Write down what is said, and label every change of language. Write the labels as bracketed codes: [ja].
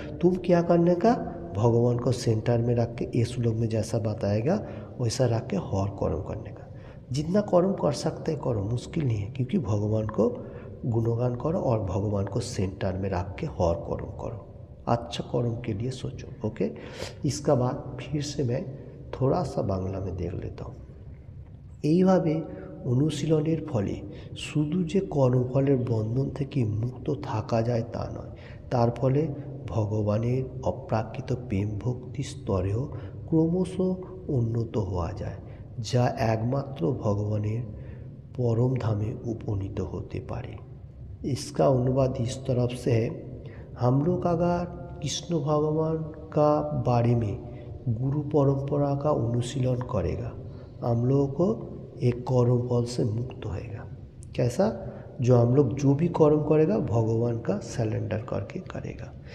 [hi] तुम क्या करने का, भगवान को सेंटर में रख के ये श्लोक में जैसा बताएगा वैसा रख के हर कर्म करने का। जितना कर्म कर सकते हैं करो, मुश्किल नहीं है। क्योंकि भगवान को गुणगान करो और भगवान को सेंटर में रख के हर कर्म करो, अच्छा कर्म के लिए सोचो। ओके, इसका बाद फिर से मैं थोड़ा सा बांग्ला में देख लेता हूँ। [bn] এইভাবে অনুশীলনের ফলে শুধু যে কর্মফলের বন্ধন থেকে মুক্ত থাকা যায় তা নয়, তার ফলে ভগবানের অপ্রাকৃত প্রেম ভক্তি স্তরেও ক্রমশ উন্নত হওয়া যায়, যা একমাত্র ভগবানের परम धामे उपनीत होते पारे। [hi] इसका अनुवाद इस तरफ से है, हम लोग अगर कृष्ण भगवान का बारे में गुरु परंपरा का अनुशीलन करेगा, हम लोगों को एक कर्म फल से मुक्त होएगा। कैसा, जो हम लोग जो भी कर्म करेगा भगवान का सरेंडर करके करेगा।